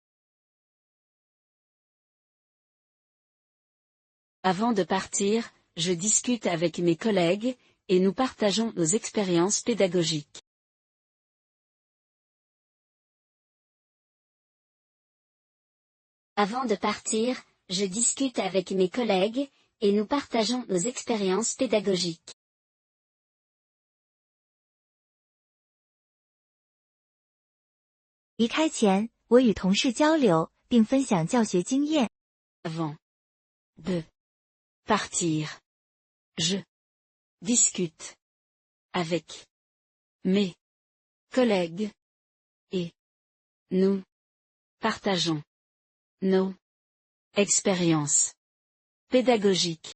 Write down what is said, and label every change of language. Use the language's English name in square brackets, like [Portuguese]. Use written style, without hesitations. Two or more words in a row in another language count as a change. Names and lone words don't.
[French] Avant de partir, je discute avec mes collègues, et nous partageons nos expériences pédagogiques. Avant de partir, je discute avec mes collègues, et nous partageons nos expériences pédagogiques. [Chinese] 离开前，我与同事交流，并分享教学经验。 [French] Avant de partir, je discute avec mes collègues, et nous partageons nos expériences pédagogiques.